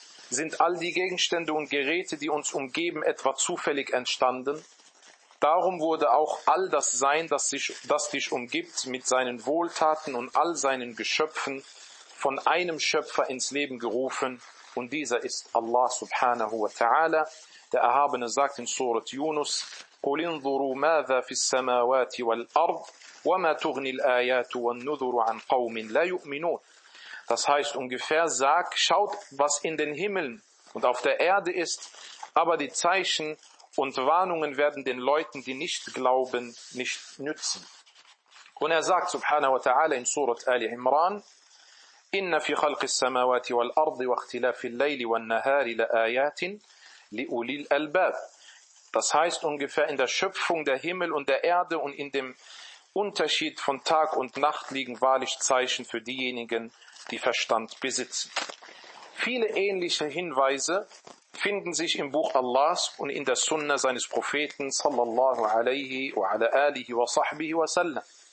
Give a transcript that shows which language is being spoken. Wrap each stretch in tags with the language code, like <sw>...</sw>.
<de>Sind all die Gegenstände und Geräte, die uns umgeben, etwa zufällig entstanden? Darum wurde auch all das Sein, das dich umgibt, mit seinen Wohltaten und all seinen Geschöpfen von einem Schöpfer ins Leben gerufen. Und dieser ist Allah subhanahu wa ta'ala. Der Erhabene sagt in Surat Yunus,</de> <ar>قُلْ انظُرُوا مَاذَا فِي السَّمَاوَاتِ وَالْأَرْضِ وَمَا تُغْنِي الْآيَاتُ وَالنُّذُرُ عَنْ قَوْمٍ لَا يُؤْمِنُونَ.</ar> <de>Das heißt ungefähr, sag, schaut, was in den Himmeln und auf der Erde ist, aber die Zeichen und Warnungen werden den Leuten, die nicht glauben, nicht nützen. Und er sagt subhanahu wa ta'ala in Surat Ali Imran,</de> <ar>إِنَّ فِي خَلْقِ السَّمَاوَاتِ وَالْأَرْضِ وَاخْتِلَافِ اللَّيْلِ وَالنَّهَارِ لَآيَاتٍ لِأُولِي الْأَلْبَابِ.</ar> <de>Das heißt ungefähr, in der Schöpfung der Himmel und der Erde und in dem Unterschied von Tag und Nacht liegen wahrlich Zeichen für diejenigen, die Verstand besitzen. Viele ähnliche Hinweise finden sich im Buch Allahs und in der Sunna seines Propheten sallallahu alaihi wa ala alihi wa sahbihi wa sallam.</de>